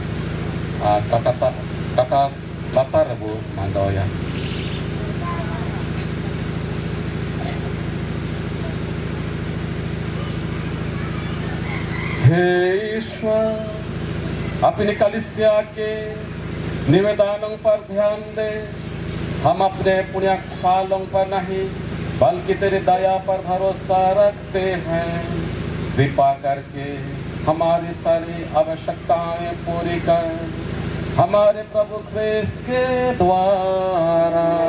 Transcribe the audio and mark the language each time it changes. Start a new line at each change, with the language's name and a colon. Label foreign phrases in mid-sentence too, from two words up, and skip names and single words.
Hindi: kata latar bu mandoya हे ईश्वर अपनी कलिसिया के निवेदनों पर ध्यान दे हम अपने पुण्य फालों पर नहीं बल्कि तेरी दया पर भरोसा रखते हैं कृपा करके हमारी सारी आवश्यकताएं पूरी कर हमारे प्रभु ख्रिस्त के द्वारा